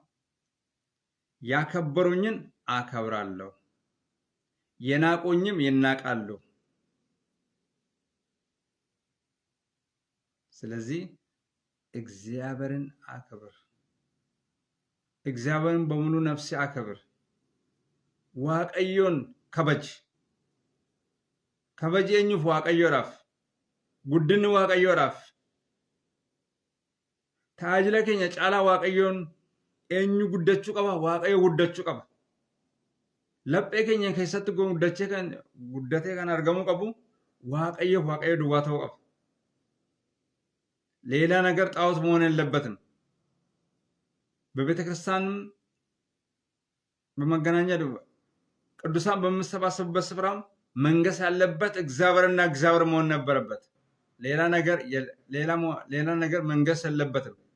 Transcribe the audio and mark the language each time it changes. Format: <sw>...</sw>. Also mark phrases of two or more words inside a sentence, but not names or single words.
<am>ያከበሩኝን አከብራለሁ፣ የናቁኝም ይናቃሉ። ስለዚህ እግዚአብሔርን አክብር። እግዚአብሔርን በሙሉ ነፍስ አክብር።</am> <om>waaqayyoon kabaji eenyuuf waaqayyoodhaaf guddinni waaqayyoodhaaf tajaajila keenya caalaa waaqayyoon eenyu guddachuu qaba? waaqayyo guddachuu qaba. laphee keenya keessatti guddatee kan argamuu qabu waaqayyo duwwaa ta'uu qaba.</om> <am>ሌላ ነገር ጣዖት መሆን የለበትም። በቤተ ክርስቲያን በመገናኛ ቅዱሳን በመሰባሰቡበት ስፍራ መንገስ ያለበት እግዚአብሔርና እግዚአብሔር መሆን ነበረበት። ሌላ ነገር መንገስ የለበትም።</am>